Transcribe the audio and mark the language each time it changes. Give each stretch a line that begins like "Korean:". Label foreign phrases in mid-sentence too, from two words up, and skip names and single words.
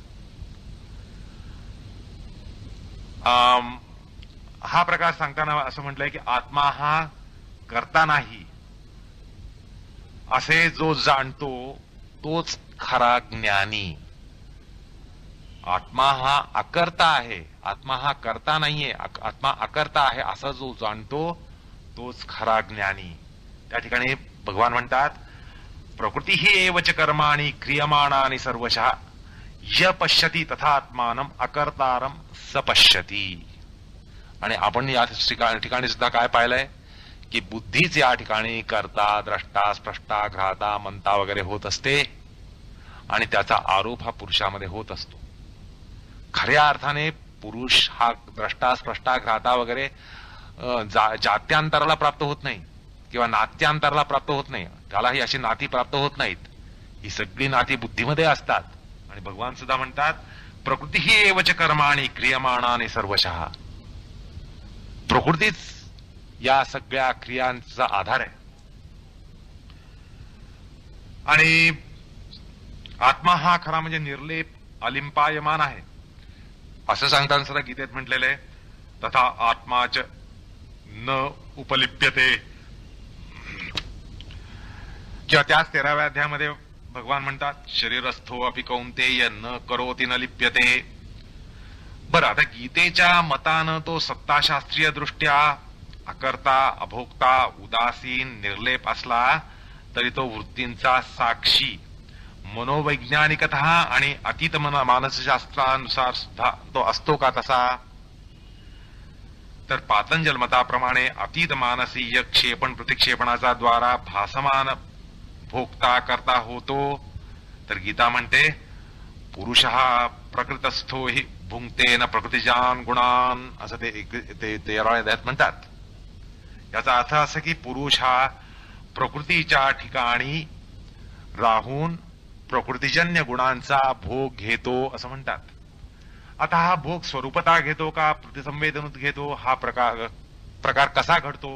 Marathi: हा प्रकार सांगताना असं म्हटलंय की आत्मा हा करता नाही असे जो जाणतो तोच खरा ज्ञानी. आत्मा हा अकर्ता आहे, आत्मा हा करता नाहीये, आत्मा अकर्ता आहे असा जो जाणतो तोच खरा ज्ञानी. त्या ठिकाणी भगवान म्हणतात,
Sanskrit: प्रकृती ही एवच कर्माणि क्रियमाणानि सर्वशः य पश्यति तथात्मानम अकर्तारम स पश्यति.
Marathi: आणि आपण या ठिकाणी सुद्धा काय पाहिलंय की बुद्धीच या ठिकाणी कर्ता, द्रष्टा, स्पष्टा, घ्राता, मंता वगैरे होत असते आणि त्याचा आरोप हा पुरुषामध्ये होत असतो. खऱ्या अर्थाने पुरुष हा द्रष्टा, स्पष्टा, घ्राता वगैरे जात्यांतराला प्राप्त होत नाही किंवा नात्यांतराला प्राप्त होत नाही. त्याला ही अशी नाती प्राप्त होत नाहीत. ही सगळी नाती बुद्धीमध्ये असतात. आणि भगवान सुद्धा म्हणतात,
Sanskrit: प्रकृती ही एवच कर्माणि क्रियमाणानि सर्वशः.
Marathi: प्रकृतीच या सगळ्या क्रियांचा आधार आहे. आणि आत्मा हा खरा म्हणजे निर्लेप अलिंपायमान आहे असं सांगताना सुद्धा गीतेत म्हटलेलं आहे,
Sanskrit: तथा आत्माच न उपलिप्यते.
Marathi: किंवा त्याच 13व्या अध्यायामध्ये भगवान म्हणतात,
Sanskrit: शरीरस्थो अपि कौंतेय न करोति न लिप्यते.
Marathi: बरं, आता गीतेच्या मतानं तो सत्ताशास्त्रीय दृष्ट्या अकर्ता, अभोक्ता, उदासीन, निर्लेप असला तरी तो वृत्तींचा साक्षी मनोवैज्ञानिकतः आणि अतीत मानसशास्त्रानुसार सुद्धा तो असतो का तसा? तर पातंजल मताप्रमाणे अतीत मानसीय क्षेपण प्रतिक्षेपणाचा द्वारा भासमान भोगता करता होतो. तर गीता म्हणते, पुरुष हा
Sanskrit: प्रकृतस्थो हि भुंक्ते न प्रकृतीजान गुणान
Marathi: असं ते 13व्या अध्यायात म्हणतात. याचा अर्थ असा की पुरुष हा प्रकृतीच्या ठिकाणी राहून प्रकृतीजन्य गुणांचा भोग घेतो असं म्हणतात. आता हा भोग स्वरूपता घेतो का प्रतिसंवेदनूत घेतो, हा प्रकार कसा घडतो?